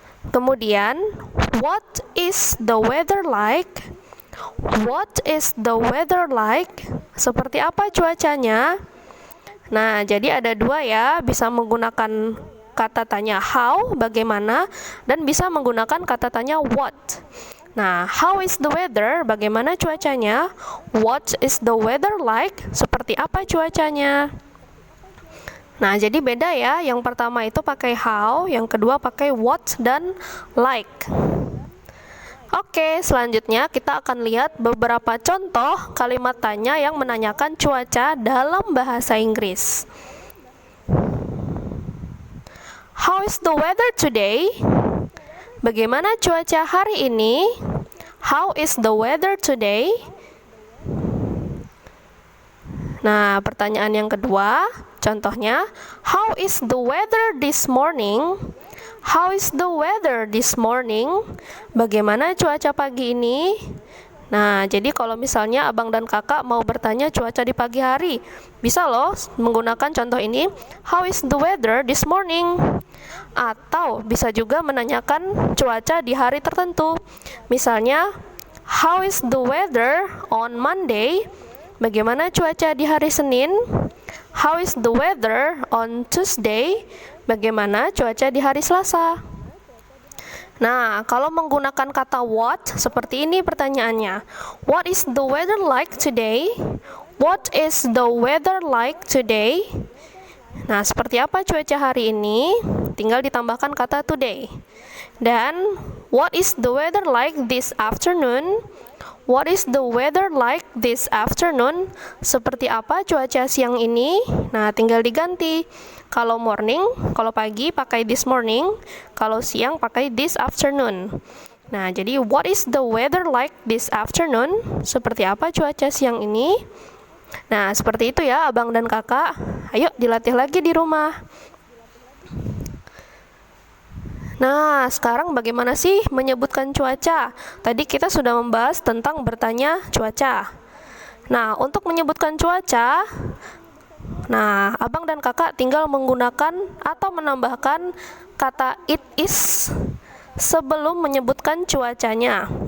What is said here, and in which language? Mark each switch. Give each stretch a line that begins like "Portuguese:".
Indonesian: Kemudian,
English: what is the weather like? What is the weather like?
Indonesian: Seperti apa cuacanya? Nah, jadi ada dua ya, bisa menggunakan kata tanya how, bagaimana, dan bisa menggunakan kata tanya what.
English: Nah, how is the weather?
Indonesian: Bagaimana cuacanya?
English: What is the weather like?
Indonesian: Seperti apa cuacanya? Nah, jadi beda ya. Yang pertama itu pakai how, yang kedua pakai what dan like. Oke, selanjutnya kita akan lihat beberapa contoh kalimat tanya yang menanyakan cuaca dalam bahasa Inggris.
English: How is the weather today?
Indonesian: Bagaimana cuaca hari ini?
English: How is the weather today? Nah, pertanyaan yang kedua, contohnya, how is the weather this morning? How is the weather this morning?
Indonesian: Bagaimana cuaca pagi ini? Nah, jadi kalau misalnya abang dan kakak mau bertanya cuaca di pagi hari, bisa loh menggunakan contoh ini,
English: how is the weather this morning?
Indonesian: Atau bisa juga menanyakan cuaca di hari tertentu. Misalnya,
English: how is the weather on Monday?
Indonesian: Bagaimana cuaca di hari Senin?
English: How is the weather on Tuesday?
Indonesian: Bagaimana cuaca di hari Selasa? Nah, kalau menggunakan kata what, seperti ini pertanyaannya.
English: What is the weather like today? What is the weather like today?
Indonesian: Nah, seperti apa cuaca hari ini? Tinggal ditambahkan kata today.
English: Dan, what is the weather like this afternoon? What is the weather like this afternoon?
Indonesian: Seperti apa cuaca siang ini? Nah, tinggal diganti. Kalau morning, kalau pagi pakai this morning, kalau siang pakai this afternoon.
English: Nah, jadi what is the weather like this afternoon?
Indonesian: Seperti apa cuaca siang ini? Nah, seperti itu ya abang dan kakak. Ayo dilatih lagi di rumah. Nah, sekarang bagaimana sih menyebutkan cuaca? Tadi kita sudah membahas tentang bertanya cuaca. Nah, untuk menyebutkan cuaca, nah, abang dan kakak tinggal menggunakan atau menambahkan kata it is sebelum menyebutkan cuacanya.